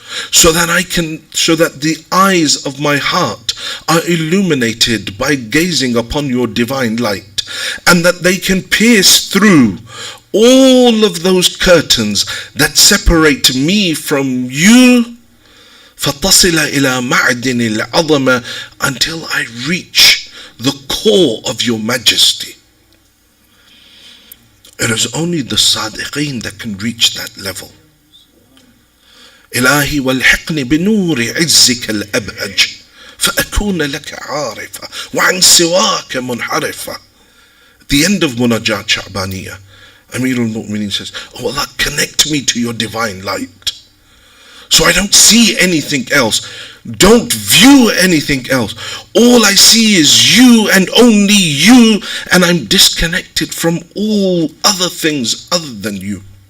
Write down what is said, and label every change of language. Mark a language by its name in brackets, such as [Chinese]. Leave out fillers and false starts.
[English] so that the eyes of my heart are illuminated by gazing upon your divine light, and that they can pierce through all of those curtains that separate me from you, فَتَصِلَ إِلَى مَعْدِنِ الْعَظَمَ, until I reach the core of your majesty. It is only the sadiqeen that can reach that level. [Arabic] إلهي والحقني بنور عزك الأبهج فأكون لك عارفة وعن سواك منحرفة. [English] The end of Munajat Sha'baniyah, Amir al-Mu'mineen says, oh Allah, connect me to your divine light, so I don't see anything else, don't view anything else. All I see is you and only you, and I'm disconnected from all other things other than you.